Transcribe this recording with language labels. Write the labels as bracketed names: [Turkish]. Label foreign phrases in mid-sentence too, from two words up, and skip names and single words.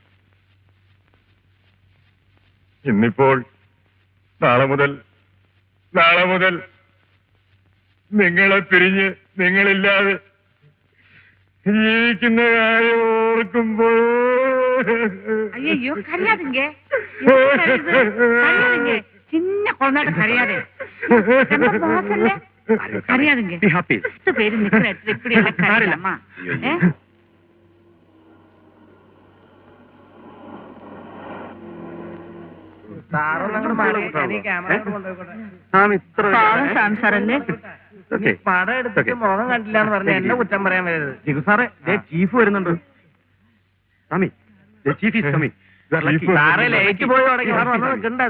[Malayalam] ഇന്നിപ്പോൾ നാളെ മുതൽ നിങ്ങളെ പിരിഞ്ഞ് നിങ്ങളില്ലാതെ ജീവിക്കുന്ന കാര്യം ഓർക്കുമ്പോൾ അയ്യോ, കരയാതിങ്ക, [Tamil] சின்ன குழந்தை கரையாதே, கரையாதுங்க. பேரு நிக்கிற இடத்துல இப்படி எல்லாம் கரையாமா? [Malayalam] സാറല്ലേ പടം എടുത്തിട്ട് മുഖം കണ്ടില്ല എന്ന് പറഞ്ഞ എന്നെ കുറ്റം പറയാൻ വരരുത്. ജിഗു സാറേ, ചീഫ് വരുന്നുണ്ട്. സ്വാമി, [English] the chief is coming. You are lucky. [Malayalam] സാറേ ലേറ്റ് പോയി തുടങ്ങി വന്ന് നിൽക്കണ്ടത്.